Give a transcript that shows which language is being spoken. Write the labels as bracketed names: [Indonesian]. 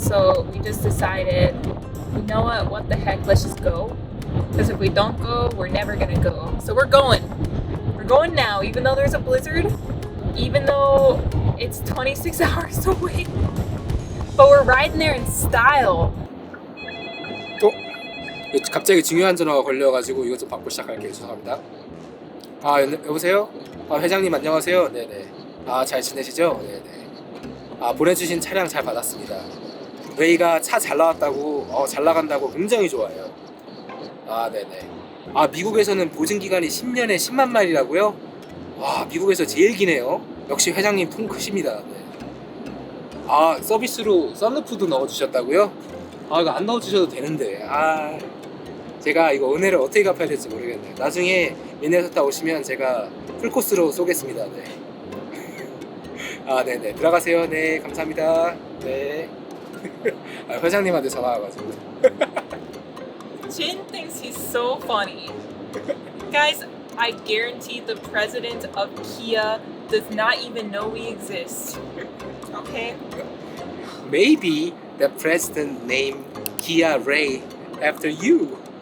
[English] So we just decided, you know what the heck, let's just go. Because if we don't go, we're never gonna go. So we're going. We're going now, even though there's a blizzard, even though it's 26 hours away. But we're riding there in style. [Korean] 갑자기 중요한 전화가 걸려가지고 이것 좀 받고 시작할게요. 죄송합니다. 여보세요? 회장님 안녕하세요. 네네. 잘 지내시죠? 네네. 보내주신 차량 잘 받았습니다. 레이가 차 잘 나왔다고, 잘 나간다고 굉장히 좋아해요. 네네. 미국에서는 보증 기간이 10년에 10만 마일이라고요? 와, 미국에서 제일 기네요. 역시 회장님 통 크십니다. 네. 서비스로 썬루프도 넣어주셨다고요? 이거 안 넣어주셔도 되는데. 제가 이거 은혜를 어떻게 갚아야 될지 모르겠네요. 나중에 미네소타 오시면 제가 풀코스로 쏘겠습니다. 네. 네네. 들어가세요. 네, 감사합니다. 네. 회장님한테 전화 와가지고. [English] Jin thinks he's so funny. Guys, I guarantee the president of Kia does not even know we exist. Okay? Maybe the president named Kia Raye after you.